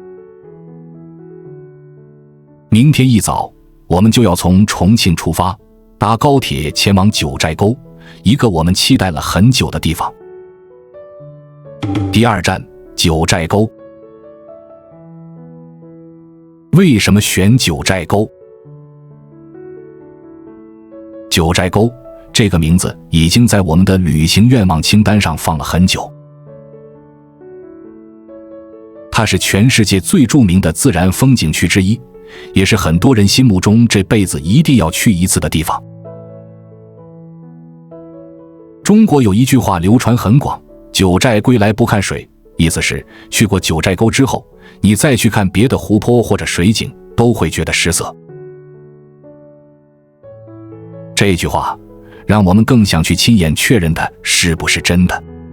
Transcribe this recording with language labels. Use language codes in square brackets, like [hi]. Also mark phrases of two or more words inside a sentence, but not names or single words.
[zh] 明天一早，我們就要從重慶出發，搭高鐵前往九寨溝，一個我們期待了很久的地方。第2站，九寨溝。為什麼選九寨溝？九寨溝這個名字已經在我們的旅行願望清單上放了很久。它是全世界最著名的自然風景區之一，也是很多人心目中這輩子一定要去一次的地方。中國有一句話流傳很廣，九寨歸來不看水，意思是去過九寨溝之後，你再去看別的湖泊或者水景，都會覺得失色。這句話讓我們更想去親眼確認它是不是真的。